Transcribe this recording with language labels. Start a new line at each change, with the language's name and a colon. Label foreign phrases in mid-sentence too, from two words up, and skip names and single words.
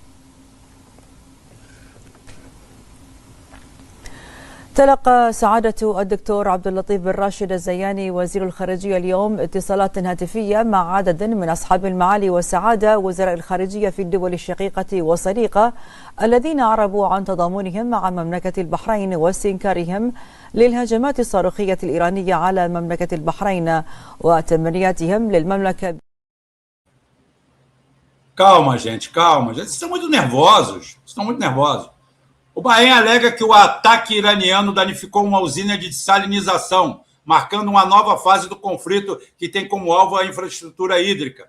Arabic: تلقى سعادة الدكتور عبد اللطيف بن راشد الزياني وزير الخارجية اليوم اتصالات هاتفية مع عدد من أصحاب المعالي والسعادة وزراء الخارجية في الدول الشقيقة والصديقة الذين أعربوا عن تضامنهم مع مملكة البحرين واستنكارهم للهجمات الصاروخية الإيرانية على مملكة البحرين وتمنياتهم للمملكة.
Portuguese: Calma, gente, calma. Vocês estão muito nervosos. Estão muito nervosos. O Bahrein alega que o ataque iraniano danificou uma usina de dessalinização, marcando uma nova fase do conflito que tem como alvo a infraestrutura hídrica.